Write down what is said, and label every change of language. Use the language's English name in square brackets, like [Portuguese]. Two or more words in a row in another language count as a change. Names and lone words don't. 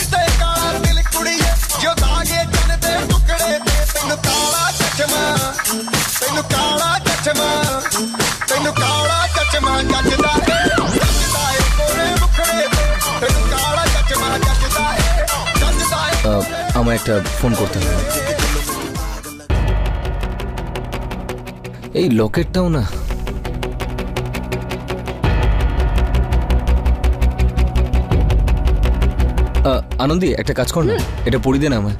[Punjabi] ਜੋ ਦਾਗੇ ਚੰਨ ਦੇ ਟੁਕੜੇ ਤੇ ਤੈਨੂੰ ਕਾਲਾ ਚਸ਼ਮਾ ਤੈਨੂੰ ਕਾਲਾ ਚਚਮਾ ਜੱਜਦਾ ਏ ਕੋਰੇ ਮੁਖੜੇ ਤੈਨੂੰ ਕਾਲਾ ਚਚਮਾ ਜੱਜਦਾ ਏ [Bangla] আমায় একটা ফোন করতে হবে। এই লকেটটাও না। আনন্দি একটা কাজ কর না, এটা পড়িয়ে দে না আমায়।